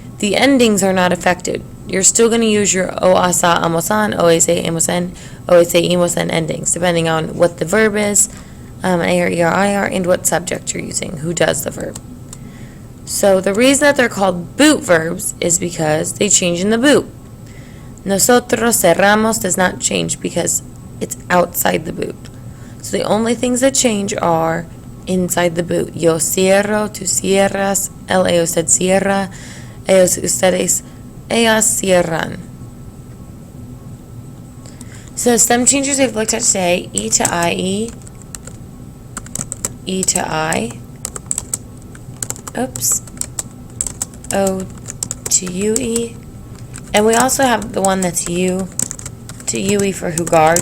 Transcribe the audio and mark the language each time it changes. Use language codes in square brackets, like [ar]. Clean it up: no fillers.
[en] The endings are not affected. You're still going to use your O, asa, amosan, oase, amosen, oase, emosen endings, depending on what the verb is, AR, ER, IR, and what subject you're using, who does the verb. So the reason that they're called boot verbs is because they change in the boot. Nosotros cerramos does not change because it's outside the boot. So the only things that change are inside the boot. [es] Yo cierro, tú cierras, él, ella, usted cierra, ellos, ustedes, ellas cierran. [en] So stem changers we've looked at today, E to IE, E to I, oops, O to UE, and we also have the one that's U to UE for jugar.